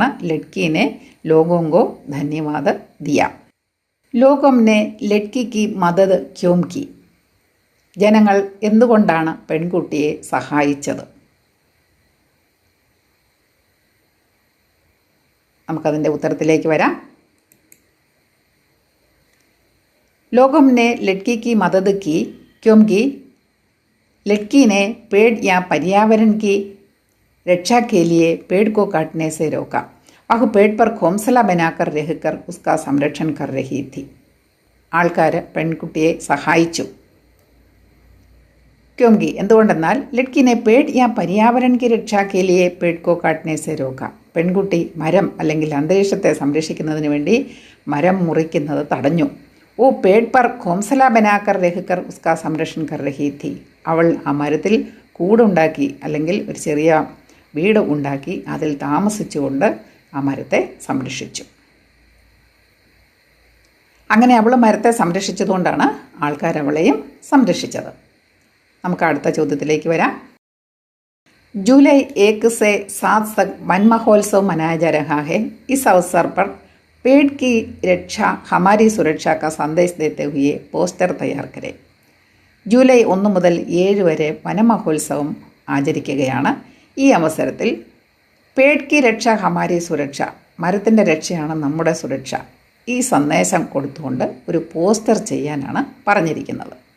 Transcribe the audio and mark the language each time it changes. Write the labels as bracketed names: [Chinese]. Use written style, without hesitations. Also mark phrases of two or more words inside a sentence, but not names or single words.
[Hindi] लड़की ने लोगों को धन्यवाद दिया. लोगों ने लड़की की मदद क्यों की. [Malayalam] ജനങ്ങൾ എന്തുകൊണ്ടാണ് പെൺകുട്ടിയെ സഹായിച്ചത്? നമുക്കതിൻ്റെ ഉത്തരത്തിലേക്ക് വരാം. [Hindi] लोगों ने लड़की की मदद की क्योंकि लड़की ने पेड़ या पर्यावरण की रक्षा के लिए पेड़ को काटने से रोका. वह पेड़ पर घोंसला बनाकर रहकर उसका संरक्षण कर रही थी. [Malayalam] ആൾക്കാർ പെൺകുട്ടിയെ സഹായിച്ചു. [Hindi] क्योंकि എന്തുകൊണ്ടെന്നാൽ लड़की ने पेड़ या पर्यावरण की रक्षा के लिए पेड़ को काटने से रोका. [Malayalam] പെൺകുട്ടി മരം അല്ലെങ്കിൽ അന്തരീക്ഷത്തെ സംരക്ഷിക്കുന്നതിന് വേണ്ടി മരം മുറിക്കുന്നത് തടഞ്ഞു. [Hindi] वो पेड़ पर घोंसला बनाकर रहकर उसका संरक्षण कर रही थी. [Malayalam] അവൾ ആ മരത്തിൽ കൂടുണ്ടാക്കി അല്ലെങ്കിൽ ഒരു ചെറിയ വീട് ഉണ്ടാക്കി അതിൽ താമസിച്ചുകൊണ്ട് ആ മരത്തെ സംരക്ഷിച്ചു. അങ്ങനെ അവൾ മരത്തെ സംരക്ഷിച്ചതുകൊണ്ടാണ് ആൾക്കാർ അവളെയും സംരക്ഷിച്ചത്. നമുക്ക് അടുത്ത ചോദ്യത്തിലേക്ക് വരാം. [Hindi] जुलाई 1 से 7 तक वन महोत्सव मनाया जा रहा है. इस अवसर पर पेड़ की रक्षा हमारी सुरक्षा का संदेश देते हुए पोस्टर तैयार करें. [Malayalam] ജൂലൈ 1 മുതൽ 7 വരെ വനമഹോത്സവം ആചരിക്കുകയാണ്. ഈ അവസരത്തിൽ [Hindi] पेड़ की रक्षा हमारी सुरक्षा, [Malayalam] മരത്തിൻ്റെ രക്ഷയാണ് നമ്മുടെ സുരക്ഷ, ഈ സന്ദേശം കൊടുത്തുകൊണ്ട് ഒരു പോസ്റ്റർ ചെയ്യാനാണ് പറഞ്ഞിരിക്കുന്നത്.